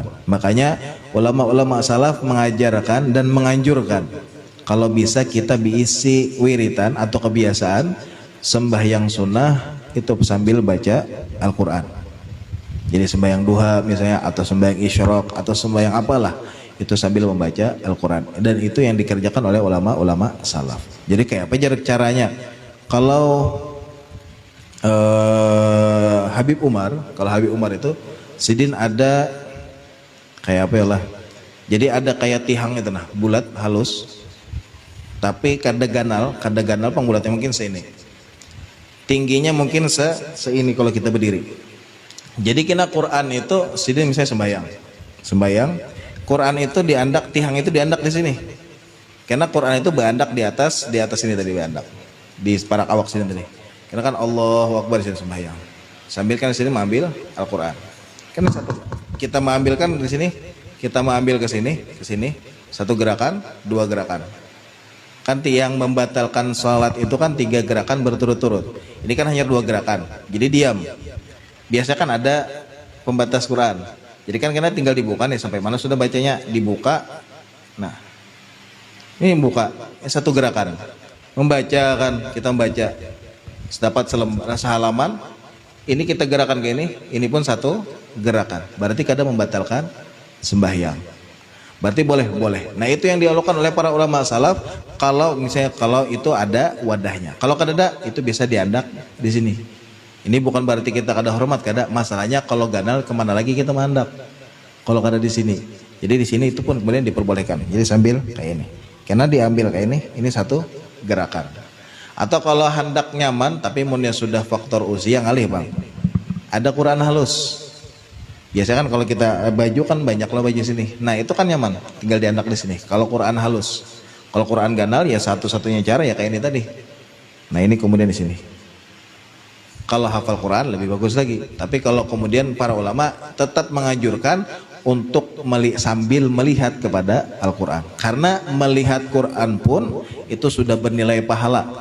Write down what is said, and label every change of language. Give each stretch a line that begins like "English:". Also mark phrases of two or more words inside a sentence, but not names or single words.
Indonesian: Makanya ulama-ulama salaf mengajarkan dan menganjurkan kalau bisa kita diisi wiritan atau kebiasaan sembahyang sunnah itu sambil baca Al-Quran. Jadi sembahyang duha misalnya, atau sembahyang isyraq, atau sembahyang apalah, itu sambil membaca Al-Quran. Dan itu yang dikerjakan oleh ulama-ulama salaf. Jadi kayak apa caranya?
Banjar: Kalau Habib Umar itu sidin ada kayak apa ya lah, jadi ada kayak tihang itu nah, bulat halus tapi kada ganal pangbulatnya mungkin seini, tingginya mungkin seini kalau kita berdiri. Jadi kena Quran itu sidin misalnya sembayang Quran itu diandak, tihang itu diandak di sini, karena Quran itu berandak di atas ini tadi, berandak di parak awak sini tadi.
Indonesian: Karena kan
Arabic: Allahu Akbar
Indonesian: di sini sembahyang. Sambil kan di sini mengambil Al-Quran. Kan satu kita mengambilkan di sini, kita mengambil ke sini, satu gerakan, dua gerakan. Kan yang membatalkan salat itu kan 3 gerakan berturut-turut. Ini kan hanya 2 gerakan. Jadi diam. Biasa kan ada pembatas Quran. Jadi kan kita tinggal dibuka nih, sampai mana sudah bacanya, dibuka. Nah, ini buka, satu gerakan. Membaca kan, kita membaca. Dapat sehalaman, ini kita gerakan ke ini pun satu gerakan. Berarti kadang membatalkan sembahyang. Berarti boleh. Nah itu yang dilakukan oleh para ulama salaf. Kalau misalnya kalau itu ada wadahnya. Kalau kada itu bisa diandak di sini. Ini bukan berarti kita kada hormat, kada. Masalahnya kalau ganal kemana lagi kita mendak? Kalau kada di sini. Jadi di sini itu pun kemudian diperbolehkan. Jadi sambil kayak ini. Karena diambil kayak ini satu gerakan.
Banjar: Atau kalau hendak nyaman tapi munnya sudah faktor usia ngalih bang, ada Quran halus.
Indonesian: Biasanya kan kalau kita baju kan banyak lah baju sini. Nah itu kan nyaman, tinggal diandak di sini. Kalau Quran halus, kalau Quran ganal ya satu-satunya cara ya kayak ini tadi. Nah ini kemudian di sini. Kalau hafal Quran lebih bagus lagi. Tapi kalau kemudian para ulama tetap menganjurkan untuk sambil melihat kepada Al-Quran, karena melihat Quran pun itu sudah bernilai pahala.